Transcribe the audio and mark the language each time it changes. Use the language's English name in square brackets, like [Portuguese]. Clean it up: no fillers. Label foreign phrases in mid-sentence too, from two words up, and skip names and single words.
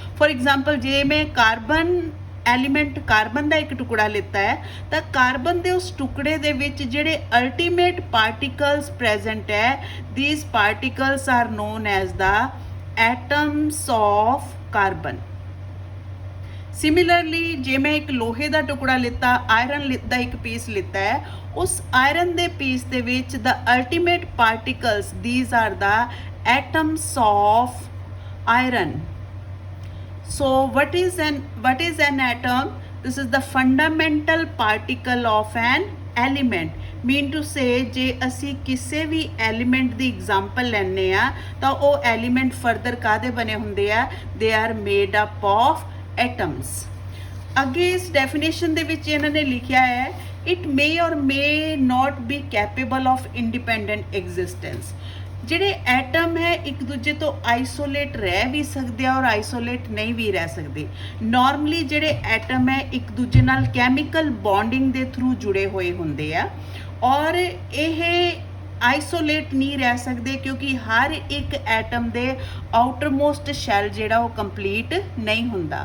[English] for example [Punjabi] ਜੇ ਮੈਂ [English] element carbon [Punjabi] ਦਾ ਇੱਕ ਟੁਕੜਾ ਲਿੱਤਾ ਹੈ, ਤਾਂ ਕਾਰਬਨ ਦੇ ਉਸ ਟੁਕੜੇ ਦੇ ਵਿੱਚ ਜਿਹੜੇ [English] ultimate particles present [Punjabi] ਹੈ, [English] these particles are known as the atoms of carbon. [Punjabi] ਸਿਮਿਲਰਲੀ ਜੇ ਮੈਂ ਇੱਕ ਲੋਹੇ ਦਾ ਟੁਕੜਾ ਲਿੱਤਾ, ਆਇਰਨ ਦਾ ਇੱਕ ਪੀਸ ਲਿੱਤਾ ਹੈ, ਉਸ ਆਇਰਨ ਦੇ ਪੀਸ ਦੇ ਵਿੱਚ [English] the ultimate particles, these are the atoms of iron. So what is an atom? This is the fundamental particle of an element. Mean to say [Punjabi] ਜੇ ਅਸੀਂ ਕਿਸੇ ਵੀ ਐਲੀਮੈਂਟ ਦੀ ਐਗਜ਼ਾਮਪਲ ਲੈਂਦੇ ਆ ਤਾਂ ਉਹ [English] element further [Punjabi] ਕਾਹਦੇ ਬਣੇ ਹੁੰਦੇ ਆ? [English] They are made up of atoms. [Punjabi] ਅੱਗੇ ਇਸ ਡੈਫੀਨੇਸ਼ਨ ਦੇ ਵਿੱਚ ਇਹਨਾਂ ਨੇ ਲਿਖਿਆ ਹੈ [English] it may or may not be capable of independent existence। [Punjabi] ਜਿਹੜੇ ਐਟਮ ਹੈ ਇੱਕ ਦੂਜੇ ਤੋਂ ਆਈਸੋਲੇਟ ਰਹਿ ਵੀ ਸਕਦੇ ਆ ਔਰ ਆਈਸੋਲੇਟ ਨਹੀਂ ਵੀ ਰਹਿ ਸਕਦੇ। ਨਾਰਮਲੀ ਜਿਹੜੇ ਐਟਮ ਹੈ ਇੱਕ ਦੂਜੇ ਨਾਲ [English] chemical bonding [Punjabi] ਦੇ ਥਰੂ ਜੁੜੇ ਹੋਏ ਹੁੰਦੇ ਆ ਔਰ ਇਹ ਆਈਸੋਲੇਟ ਨਹੀਂ ਰਹਿ ਸਕਦੇ, ਕਿਉਂਕਿ ਹਰ ਇੱਕ ਐਟਮ ਦੇ [English] outermost shell [Punjabi] ਜਿਹੜਾ ਉਹ ਕੰਪਲੀਟ ਨਹੀਂ ਹੁੰਦਾ।